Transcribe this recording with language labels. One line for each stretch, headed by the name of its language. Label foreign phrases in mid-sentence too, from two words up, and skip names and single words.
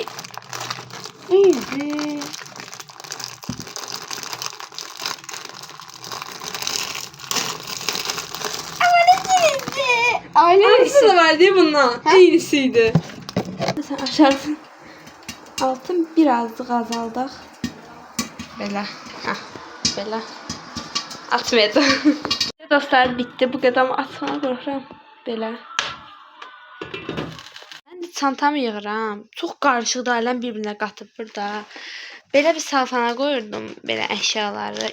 Turkish: İyiydi. Ama ne değildi? aynısı da var değil mi bundan? Ha? Aynısıydı. Sen aşarsın. Altın birazcık azaldıq.
Azerbaijani: Belə. Hə. Belə. Açmayacağım.
Turkish: Dostlar bitti.
Azerbaijani: Bu qədər açmağa qorxuram. Belə. Mən də çantamı yığıram. Çox qarışıqdır, ailəm bir-birinə qatıb burada. Belə bir salfana qoyurdum belə əşyaları.